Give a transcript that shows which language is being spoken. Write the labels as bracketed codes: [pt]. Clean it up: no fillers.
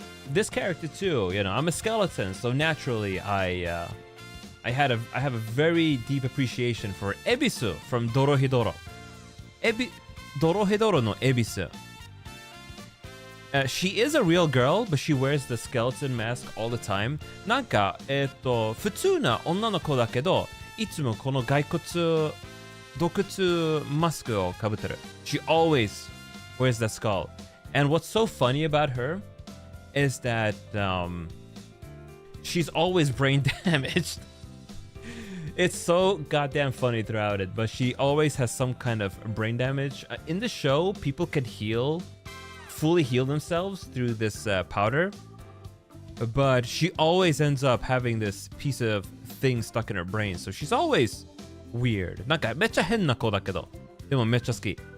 [en] This character too. I'm a skeleton, so naturally I have a very deep appreciation for Ebisu from Dorohedoro. Dorohedoro no Ebisu. She is a real girl, but she wears the skeleton mask all the time. [ja] なんか普通な女の子だけど、いつもこの骸骨洞窟マスクをかぶってる。 [en] She always wears that skull. And what's so funny about her is that she's always brain damaged. It's so goddamn funny throughout it, but she always has some kind of brain damage. In the show, people can fully heal themselves through this powder. but she always ends up having this piece of thing stuck in her brain. So she's always weird. [ja] なんかめっちゃ変な子だけど、でもめっちゃ好き。